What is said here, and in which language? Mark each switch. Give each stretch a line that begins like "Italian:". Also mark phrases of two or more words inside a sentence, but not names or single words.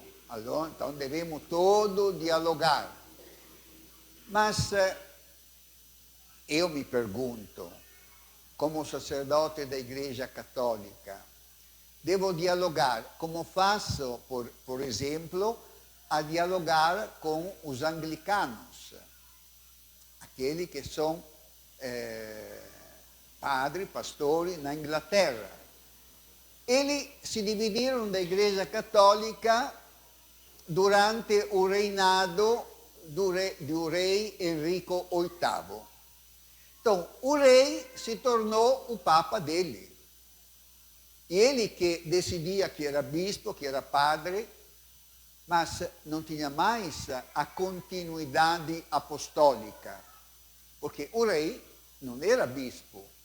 Portuguese: Allora, então devemos todos dialogar. Mas eu me pergunto, como sacerdote da Igreja Católica, devo dialogar como faço, por exemplo, a dialogar com os anglicanos, aqueles que são padres, pastores na Inglaterra. eles
Italian: si dividirono
Portuguese: da Igreja Cattolica durante il reinado do rei Enrico VIII. Então, o rei se tornou o papa dele. E ele que decidia que era bispo, que era padre, mas não tinha mais a continuidade apostólica, porque o rei não era bispo.